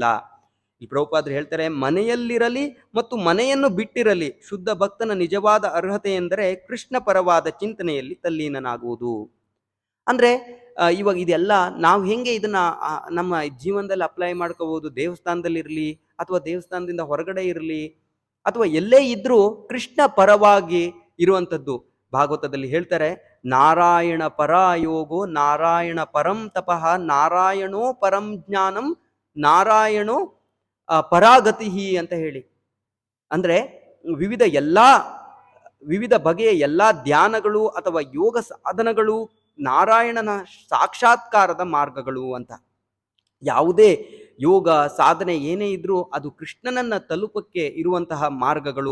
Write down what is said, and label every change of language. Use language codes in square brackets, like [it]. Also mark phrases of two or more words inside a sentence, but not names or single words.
[kn] ಈ ಪ್ರಭುಪಾದರು ಹೇಳ್ತಾರೆ, ಮನೆಯಲ್ಲಿರಲಿ ಮತ್ತು ಮನೆಯನ್ನು ಬಿಟ್ಟಿರಲಿ ಶುದ್ಧ ಭಕ್ತನ ನಿಜವಾದ ಅರ್ಹತೆ ಎಂದರೆ ಕೃಷ್ಣ ಪರವಾದ ಚಿಂತನೆಯಲ್ಲಿ ತಲ್ಲೀನನಾಗುವುದು. ಅಂದ್ರೆ ಇವಾಗ ಇದೆಲ್ಲ ನಾವು ಹೆಂಗೆ ಇದನ್ನ ನಮ್ಮ ಜೀವನದಲ್ಲಿ ಅಪ್ಲೈ ಮಾಡ್ಕೋಬಹುದು? ದೇವಸ್ಥಾನದಲ್ಲಿರ್ಲಿ ಅಥವಾ ದೇವಸ್ಥಾನದಿಂದ ಹೊರಗಡೆ ಇರಲಿ ಅಥವಾ ಎಲ್ಲೇ ಇದ್ರೂ ಕೃಷ್ಣ ಪರವಾಗಿ ಇರುವಂಥದ್ದು. ಭಾಗವತದಲ್ಲಿ ಹೇಳ್ತಾರೆ, [sa] ನಾರಾಯಣ ಪರ ಯೋಗೋ ನಾರಾಯಣ ಪರಂ ತಪಃ ನಾರಾಯಣೋ ಪರಂ ಜ್ಞಾನಂ ನಾರಾಯಣೋ ಪರಾಗತಿ [kn] ಅಂತ ಹೇಳಿ. ಅಂದ್ರೆ ವಿವಿಧ ಬಗೆಯ ಎಲ್ಲಾ ಧ್ಯಾನಗಳು ಅಥವಾ ಯೋಗ ಸಾಧನಗಳು ನಾರಾಯಣನ ಸಾಕ್ಷಾತ್ಕಾರದ ಮಾರ್ಗಗಳು ಅಂತ. ಯಾವುದೇ ಯೋಗ ಸಾಧನೆ ಏನೇ ಇದ್ರೂ ಅದು ಕೃಷ್ಣನನ್ನ ತಲುಪಕ್ಕೆ ಇರುವಂತಹ ಮಾರ್ಗಗಳು.